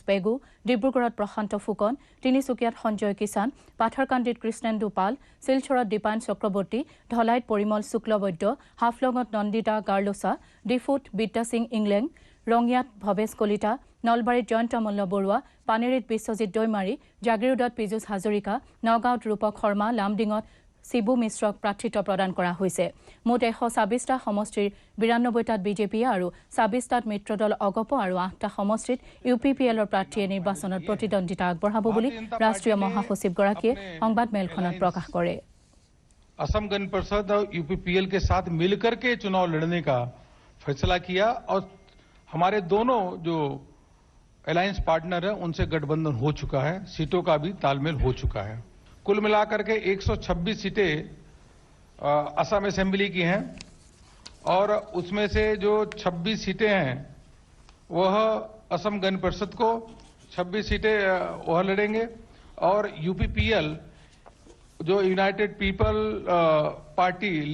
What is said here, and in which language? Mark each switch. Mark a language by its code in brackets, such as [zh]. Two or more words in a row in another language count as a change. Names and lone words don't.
[as] পেগু, ডিব্ৰুগড়ত প্ৰশান্ত ফুকন, তিনিচুকীয়াত সঞ্জয় কিষাণ, পাথাৰকান্দিত কৃষ্ণেন্দু পাল, শিলচৰত দীপায়ন চক্ৰৱৰ্তী, ধলাইত পৰিমল শুক্লবৈদ্য, হাফলঙত নন্দিতা গাৰ্লোচা, ডিফুত বিদ্যা সিং ইংলেং, ৰঙিয়াত ভৱেশ কলিতা, নলবাৰীত জয়ন্ত মল্ল বৰুৱা, পানেৰীত বিশ্বজিৎ দৈমাৰী, জাগিৰোডত পীযুষ হাজৰিকা, নগাঁৱত ৰূপক শৰ্মা, লামডিঙত শিবু মিশ্ৰক প্ৰাৰ্থিত্ব প্ৰদান কৰা হৈছে। মুঠ ১২৬টা সমষ্টিৰ ৯২টাত বিজেপিয়ে আৰু ২৬টাত মিত্ৰদল অগপ আৰু ৮টা সমষ্টিত UPPLৰ প্ৰাৰ্থীয়ে নিৰ্বাচনত প্ৰতিদ্বন্দ্বিতা আগবঢ়াব বুলি ৰাষ্ট্ৰীয় মহাসচিবগৰাকীয়ে সংবাদমেলখনত প্ৰকাশ কৰে। [hi] असम गण परिषद और UPPL के साथ मिलकर के चुनाव लड़ने का फैसला किया और हमारे दोनों जो [en] alliance partner [hi] हैं उनसे गठबंधन हो चुका है, सीटों का भी तालमेल हो चुका है। कुल मिलाकर के 126 सीटें असम असेंबली की हैं और उसमें से जो 26 सीटें हैं वह असम गण परिषद को 26 सीटें वह लड़ेंगे और UPPL जो यूनाइटेड पीपल पार्टी